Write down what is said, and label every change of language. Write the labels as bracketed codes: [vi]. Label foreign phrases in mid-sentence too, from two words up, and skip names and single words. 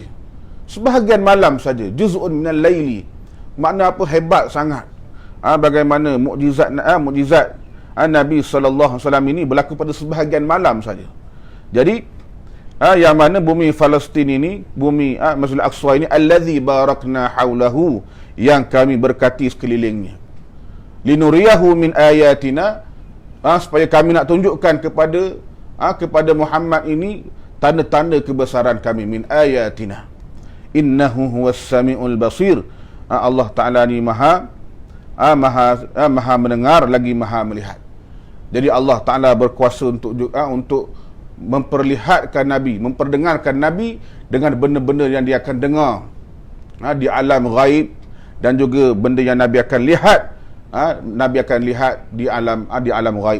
[ms] Sebahagian malam saja. [ar] جزءا من الليل. [ms] Makna apa? Hebat sangat. Bagaimana mukjizat Nabi SAW ini berlaku pada sebahagian malam saja. Jadi yang mana bumi Palestin ini, bumi Masjidil Aqsa ini, [ar] الذي باركنا حوله, [ms] yang kami berkati sekelilingnya. [ar] لنريه من آياتنا, [ms] supaya kami nak tunjukkan kepada Muhammad ini tanda-tanda kebesaran kami. [ar] من آياتنا إنه هو السميع البصير. [ms] Allah Ta'ala ni maha mendengar lagi maha melihat. Jadi Allah Ta'ala berkuasa untuk memperlihatkan Nabi, memperdengarkan Nabi dengan benda-benda yang dia akan dengar di alam ghaib, dan juga benda yang Nabi akan lihat, di alam ghaib.